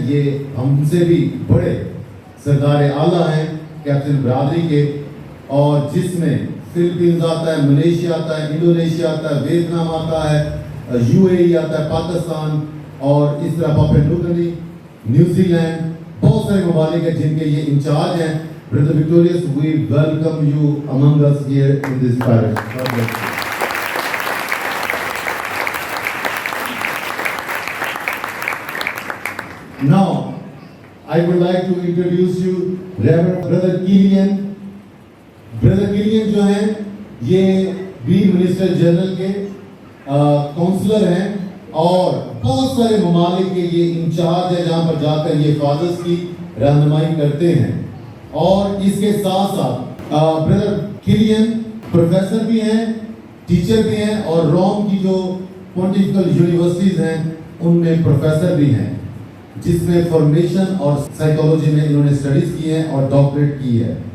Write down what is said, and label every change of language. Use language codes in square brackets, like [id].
[ur] یہ ہم سے بھی بڑے سردار اعلیٰ ہیں کیپٹن برادری کے, اور جس میں فلپینز آتا ہے, ملیشیا آتا ہے, انڈونیشیا آتا ہے, ویتنام آتا ہے, یو اے ای آتا ہے, پاکستان, اور اس طرح Papua New Guinea, New Zealand, بہت سارے ممالک ہیں جن کے یہ انچارج ہیں. [en] Brother Victorious, we welcome you among us here in this parish. God bless you. Now, I would like to introduce you Reverend Brother Gillian. [ur] Brother Gillian جو ہیں یہ بھی منسٹر جنرل کے کونسلر ہیں اور بہت سارے ممالک کے یہ انچارج ہے جہاں پر جا کر یہ فادرز کی رہنمائی کرتے ہیں. اور اس کے ساتھ ساتھ بردر گلین پروفیسر بھی ہیں, ٹیچر بھی ہیں, اور روم کی جو پونٹیفیکل یونیورسٹیز ہیں ان میں پروفیسر بھی ہیں جس میں فارمیشن اور سائیکالوجی میں انہوں نے اسٹڈیز کی ہیں اور ڈاکٹریٹ کی ہے.